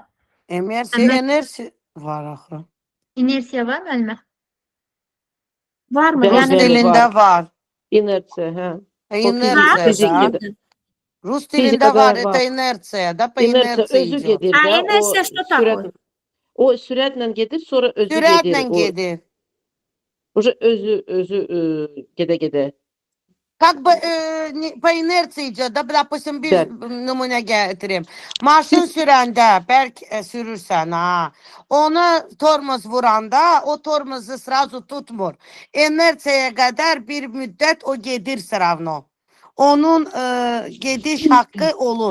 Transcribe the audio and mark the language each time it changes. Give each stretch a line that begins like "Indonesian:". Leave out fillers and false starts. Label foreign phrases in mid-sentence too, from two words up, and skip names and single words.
Azerbaijani: Enerji var axı. İnersiya var müəllimə? Var mı? Rus Rus Yəni dilində var. İnersiya, hə. İnersiya da. Rus dilində var, это inersiya da, по İnersiya inersiya özü
Russian: идет.
Azerbaijani: gedir A, də.
Russian: inersiya что такое?
Azerbaijani: O sürətlə gedir, sonra özü Sürətlə gedir. gedir. Уже özü gedə-gedə.
Russian: Как бы по инерции идет, да, допустим,
Azerbaijani: bir nümunə gətireyim. Maşın sürəndə, bəlk sürürsən, ha. Onu tormoz vuranda, o tormozu sразу tutmur. İnersiyaya qədər bir müddət o gedir sravno. Onun gediş haqqı olur.